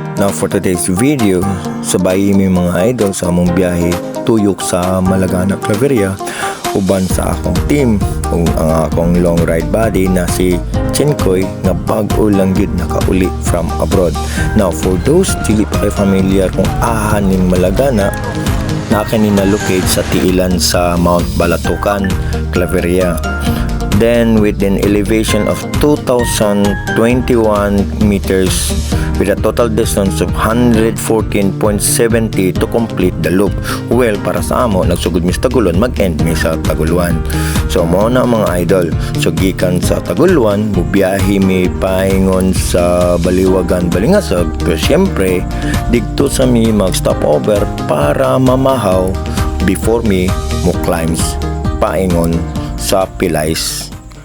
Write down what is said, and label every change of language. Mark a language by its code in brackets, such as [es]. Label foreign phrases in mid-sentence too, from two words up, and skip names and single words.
[en] Now for today's video, [ceb] sabayin mo mga idol sa among biyahe tuyok sa Malagana, Claveria uban sa akong team ug ang akong [en] long ride buddy [ceb] na si Chinkoy nga bag-o lang gyud nakauli [en] from abroad. Now for those [ceb] dili pa kay familiar kung ahan ning Malagana, na kanina locate sa tiilan sa Mount Balatucan, Claveria. [en] Then with an elevation of 2,021 meters with a total distance of 114.70 to complete the loop. Well, [ceb] para sa amo, nagsugod mi sa Taguluan, mag-end mi sa Taguluan. So, mo na mga idol. So, gikan sa Taguluan, bubiyahe mi paingon sa Baliwagan, Balingasag. Pero syempre, digto sa mi mag-stop over para mamahaw before mi mo climbs paingon sa Pilays.